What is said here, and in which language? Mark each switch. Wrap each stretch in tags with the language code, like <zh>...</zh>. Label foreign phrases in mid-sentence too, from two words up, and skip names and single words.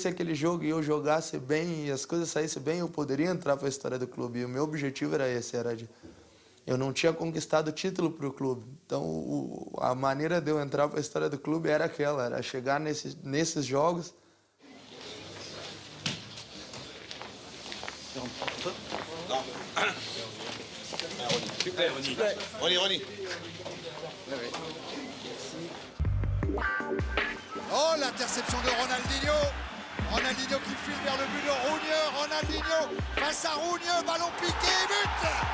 <pt>aquele jogo e eu jogasse bem e as coisas saíssem bem, eu poderia entrar para a história do clube. E o meu objetivo era esse, eu não tinha conquistado título para o clube. Então, a maneira de eu entrar para a história do clube era aquela, era chegar nesses jogos.</pt> <fr>Ronny. Oh, l'interception de Ronaldinho. Ronaldinho qui file vers le but de Rougneux. Ronaldinho face à Rougneux, ballon piqué, but.</fr>